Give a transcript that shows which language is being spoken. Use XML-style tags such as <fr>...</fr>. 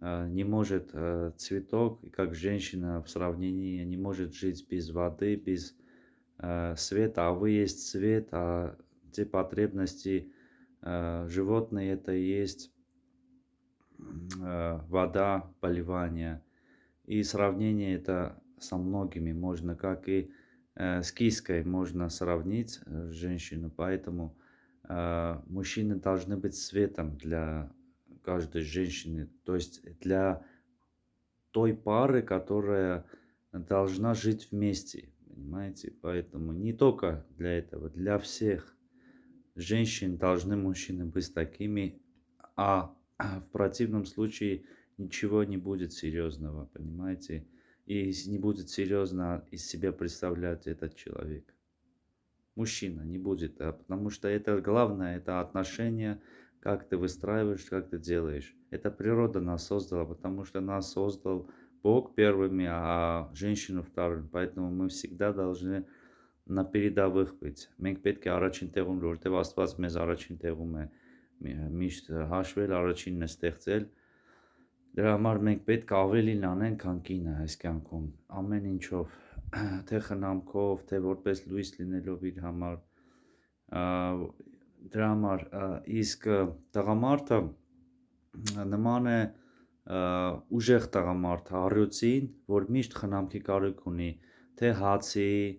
<ru>не может цветок, как женщина в сравнении не может жить без воды, без света, а вы есть свет, а те потребности животные это и есть вода, поливание. И сравнение это со многими можно, как и с киской можно сравнить женщину, поэтому мужчины должны быть светом для каждой женщины, то есть для той пары, которая должна жить вместе, понимаете, поэтому не только для этого, для всех женщин должны мужчины быть такими, а в противном случае ничего не будет серьезного, понимаете, и не будет серьезно из себя представлять этот человек. Мужчина не будет, потому что это главное, это отношения, как ты выстраиваешь, как ты делаешь. Это природа нас создала, потому что нас создал Бог первыми, а женщину вторым. Поэтому мы всегда должны на передовых быть.</ru> <hy>Մենք պետք է առաջին տեղում, որտեղ Աստված մեզ առաջին տեղում է միշտ հաշվել, առաջինն է ստեղծել։ Դրա համար մենք պետք է ավելին անենք, քան կինը այս կյանքում, ամեն ինչով, թե խնամքով, թե որպես լույս լինելով իր համար, դրա համար իսկ տղամարդը նման է ուժեղ տղամարդը առյուծին, որ միշտ խնամքի կարիք ունի, թե հացի,</hy>